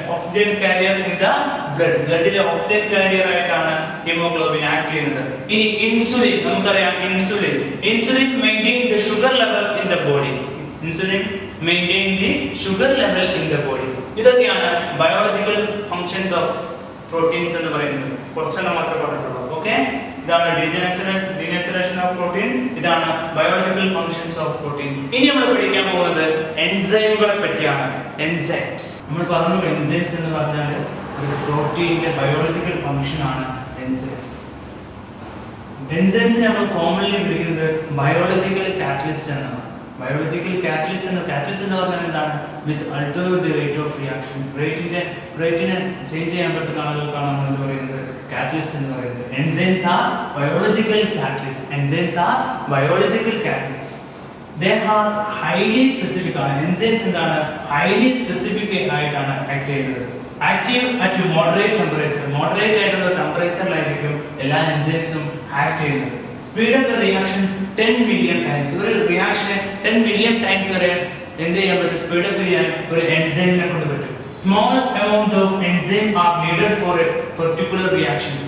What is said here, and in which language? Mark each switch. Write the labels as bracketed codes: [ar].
[en] Oxygen carrier in the blood. [ml] ബ്ലഡിലെ oxygen carrier ആയിട്ടാണ് haemoglobin act ചെയ്യുന്നത്. [en] ഇനി ഇൻസുലിൻ, നമുക്കറിയാം insulin maintain the sugar level in the body. Insulin maintain the sugar level in the body. [ml] ഇതൊക്കെയാണ് biological functions of proteins എന്ന് പറയുന്നത്. കുറച്ചെണ്ണം മാത്രമേ പറഞ്ഞിട്ടുള്ളൂ. Okay, ഇതാണ് denaturation of protein. ഇതാണ് ബയോളജിക്കൽ ഫങ്ഷൻസ് ഓഫ് പ്രോട്ടീൻ. ഇനി നമ്മൾ പഠിക്കാൻ പോകുന്നത് എൻസൈമുകളെ പറ്റിയാണ്. എൻസൈംസ് നമ്മൾ പറഞ്ഞു, എൻസൈംസ് എന്ന് പറഞ്ഞാൽ ഒരു പ്രോട്ടീനിന്റെ ബയോളജിക്കൽ ഫങ്ഷൻ ആണ് എൻസൈംസ്. എൻസൈംസിനെ നമ്മൾ കോമൺലി വിളിക്കുന്നത് ബയോളജിക്കൽ കാറ്റലിസ്റ്റ് എന്നാണ്. ബയോളജിക്കൽ കാറ്റലിസ്റ്റ് എന്ന് പറഞ്ഞാൽ എന്താണ്? [en] Which alter the rate of reaction. [ml] റേറ്റിനെ change ചെയ്യാൻ പറ്റുന്ന ആളുകൾക്കാണ് നമ്മൾ എന്ത് പറയുന്നത്? കാറ്റലിസ്റ്റ് എന്ന് പറയുന്നത്. [en] Enzymes are biological catalyst. Enzymes are biological catalyst. They are highly specific ആണ്. [ml] എൻസൈംസ് എന്താണ്? ഹൈലി സ്പെസിഫിക് ആയിട്ടാണ് ആക്ട് ചെയ്യുന്നത്. [en] Active at moderate temperature. [ml] Moderate ആയിട്ടുള്ള ടെമ്പറേച്ചറിലായിരിക്കും എല്ലാ എൻസൈംസും ആക്ട് ചെയ്യുന്നത്. [en] Speed of the reaction 10 million times. [ml] ഒരു റിയാക്ഷനെ 10 മില്യൺ ടൈംസ് വരെ എന്ത് ചെയ്യാൻ പറ്റും? സ്പീഡ് അപ്പ് ചെയ്യാൻ ഒരു എൻസൈമിനെ കൊണ്ട് പറ്റും. [en] Small amount of enzyme are needed for a particular reaction.